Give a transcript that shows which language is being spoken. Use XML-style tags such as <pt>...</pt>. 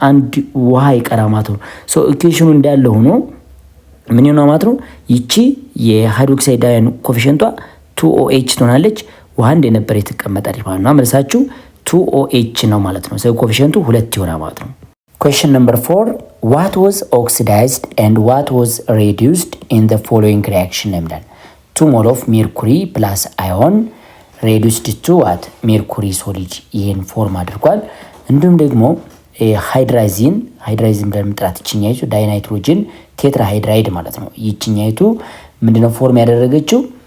<am>አንድ ውሃ ይቀራ ማለት ነው። ሶ ኢኩዌሽኑ እንዳለ ሆኖ ምን ይሆናል ማለት ነው? ይቺ የሃይድሮክሳይድ አዮን ኮኤፊሺየንቷ 2OH ትሆናለች። ውሃ እንደነበረ የተቀመጠልኝ ማለት ነው። መልሳችሁ 2OH ነው ማለት ነው። ስለዚህ ኮኤፊሺየንቱ 2 ይሆናል ማለት ነው።</am> <en>Question number 4. What was oxidized and what was reduced in the following reaction?</en> <am>ይላል</am> <en>2 ሞል ኦፍ ሜርኩሪ ፕላስ አዮን reduced to what?</en> <am>ሜርኩሪ ሶሊድ ይሄን ፎርም አድርጓል። እንዲሁም ደግሞ ሃይድራዚን ብለን መጥራት ይችኛይቱ ዳይናይትሮጅን ቴትራሃይድራይድ ማለት ነው። ይችኛይቱ ምንድነው ፎርም ያደረገችው?</am>